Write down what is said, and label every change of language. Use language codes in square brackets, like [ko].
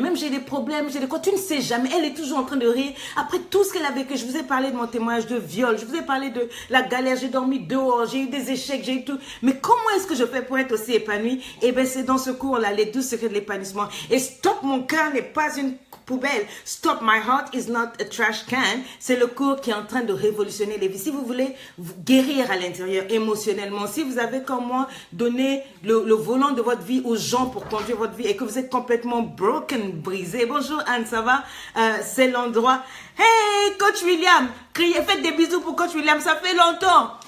[fr] Même j'ai des problèmes, j'ai des quoi, tu ne sais jamais. Elle est toujours en train de rire. Après tout ce qu'elle a vécu, je vous ai parlé de mon témoignage de viol, je vous ai parlé de la galère, j'ai dormi dehors, j'ai eu des échecs, j'ai eu tout. Mais comment est-ce que je fais pour être aussi épanouie? Eh bien, c'est dans ce cours-là, les 12 secrets de l'épanouissement. Et Stop, mon cœur n'est pas une poubelle. [en] Stop, my heart is not a trash can. [fr] C'est le cours qui est en train de révolutionner les vies. Si vous voulez vous guérir à l'intérieur émotionnellement, si vous avez comme moi donné le volant de votre vie aux gens pour conduire votre vie et que vous êtes complètement broken, brisé. Bonjour Anne, ça va? C'est l'endroit. Hey, Coach William, criez, faites des bisous pour Coach William, ça fait longtemps.